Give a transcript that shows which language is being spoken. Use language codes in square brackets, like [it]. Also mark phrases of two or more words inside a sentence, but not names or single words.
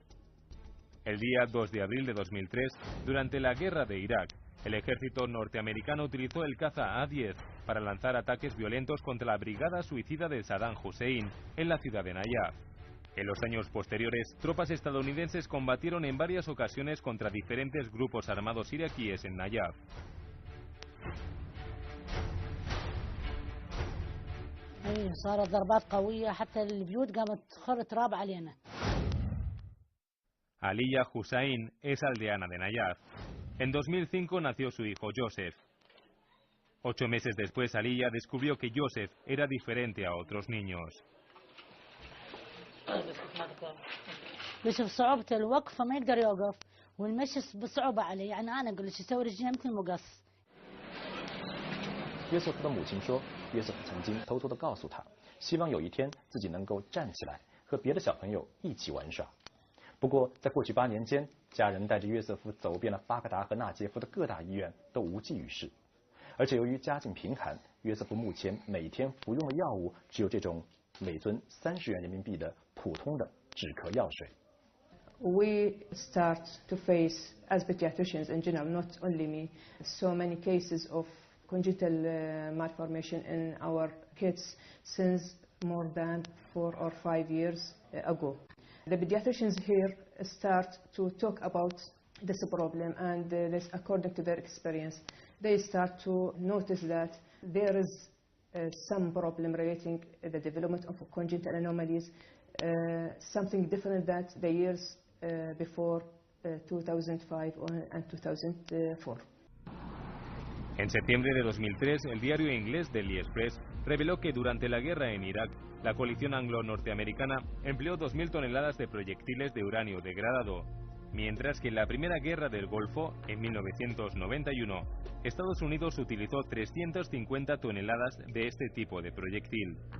[es] El día 2 de abril de 2003, durante la guerra de Irak, el ejército norteamericano utilizó el caza A-10 para lanzar ataques violentos contra la brigada suicida de Saddam Hussein en la ciudad de Nayaf. En los años posteriores, tropas estadounidenses combatieron en varias ocasiones contra diferentes grupos armados iraquíes en Nayaf. [ar] صارت ضربات قوية حتى البيوت قامت تخر تراب علينا. [es] Aliya Hussain es aldeana de Nayaf. En 2005 nació su hijo Joseph. 8 meses después, Aliya descubrió que Joseph era diferente a otros niños. [ar] بشوف صعوبة الوقفة ما يقدر يوقف والمشي بصعوبة عليه يعني أنا أقول لك يسوي رجليه مثل المقص. [zh] 约瑟夫的母亲说，约瑟夫曾经偷偷地告诉他，希望有一天自己能够站起来，和别的小朋友一起玩耍。不过，在过去8年间，家人带着约瑟夫走遍了巴格达和纳杰夫的各大医院，都无济于事。而且由于家境贫寒，约瑟夫目前每天服用的药物只有这种每樽30元人民币的普通的止咳药水。 [en] We start to face, as pediatricians in general, not only me, so many cases of congenital malformation in our kids since more than 4 or 5 years ago. The pediatricians here start to talk about this problem, and according to their experience, they start to notice that there is some problem relating the development of congenital anomalies, something different than the years before 2005 and 2004. [es] En septiembre de 2003, el diario inglés Daily Express reveló que durante la guerra en Irak, la coalición anglo-norteamericana empleó 2.000 toneladas de proyectiles de uranio degradado, mientras que en la primera guerra del Golfo, en 1991, Estados Unidos utilizó 350 toneladas de este tipo de proyectil.